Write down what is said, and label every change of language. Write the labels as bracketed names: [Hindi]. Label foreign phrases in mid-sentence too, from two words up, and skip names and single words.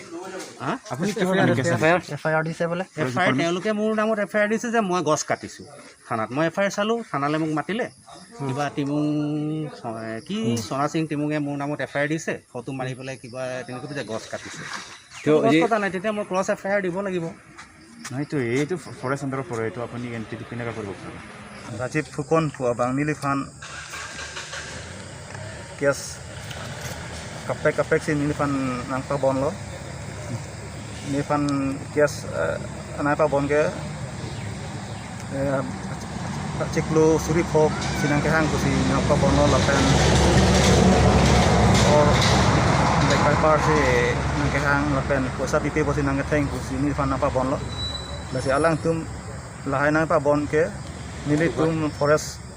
[Assamese] আপুনি এফআইআৰ দিছে বোলে এফআইআৰ তেওঁলোকে মোৰ নামত এফআইআৰ দিছে যে মই গছ কাটিছোঁ থানাত মই এফআইআৰ চালোঁ থানালৈ মোক মাতিলে কিবা টিমুং কি সোণা সিং টিমুঙে মোৰ নামত এফআইআৰ দিছে ফটো মাৰি পেলাই কিবা তেনেকৈ যে গছ কাটিছে গছ কটা নাই তেতিয়া মই ক্ৰছ এফআইআৰ দিব লাগিব নাইতো এইটো ফৰেষ্ট আণ্ডাৰৰ পৰে এইটো আপুনি এণ্ট্ৰিটো কেনেকৈ কৰিব পাৰে [Karbi] ৰাজীৱ ফুকন পুৱা বাংনিলি ফান কেছ kapek si nilifan nang pa bon lo nilifan kias anai pa bon ke ciklu suri phok sinang ke hang ku si nang pa bon lo lapen or like pa par si nang ke hang lapen ko sa pipi bo si nang ke theng ku si nilifan nang pa bon lo la si alang tum lahai nang pa bon ke nilitum forest